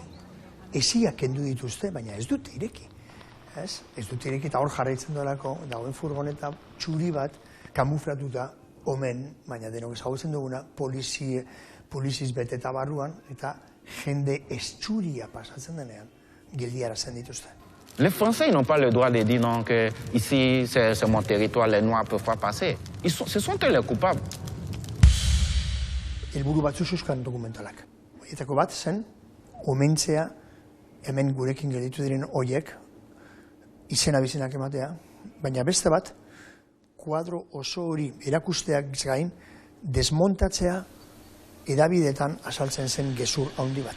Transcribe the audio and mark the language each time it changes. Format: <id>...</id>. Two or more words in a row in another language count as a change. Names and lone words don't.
<eu>Eziak kendu dituzte, baina ez dute ireki. Ez dute ireki eta hor jarraitzen duelako, dagoen furgoneta txuri bat, kamuflatuta omen, baina denok ezagutzen duguna, poliziz beteta barruan eta jende estxuria pasatzen denean, geldiarazten dituzte.</eu> <fr>Les Français n'ont pas le droit de dire non, que ici c'est mon territoire, les Noirs peuvent pas passer. Ce sont eux les coupables.</fr> <eu>Helburu batzu zeuzkan dokumentalak. Horietako bat zen, omentzea hemen gurekin gelditu diren horiek izena bizenak ematea, baina beste bat, kuadro oso hori erakusteak gain, desmontatzea edabideetan azaltzen zen gezur handi bat.</eu>